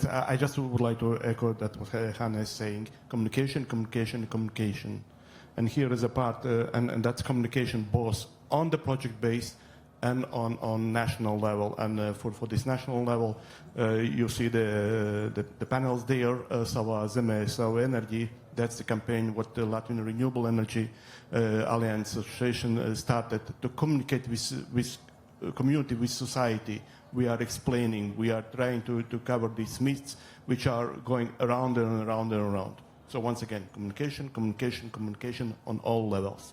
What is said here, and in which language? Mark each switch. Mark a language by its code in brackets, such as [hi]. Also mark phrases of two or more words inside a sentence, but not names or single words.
[en] I just would like to echo that what Hanne is saying. Communication, communication, communication. And here is a part, and that's communication both on the project base and on national level. And for this national level, you see the panels there, [lv] Savā, zemē, enerģija. [en] That's the campaign what the Latvian Renewable Energy Alliance Association started to communicate with community, with society. We are explaining, we are trying to cover these myths which are going around and around and around. So once again, communication, communication, communication on all levels.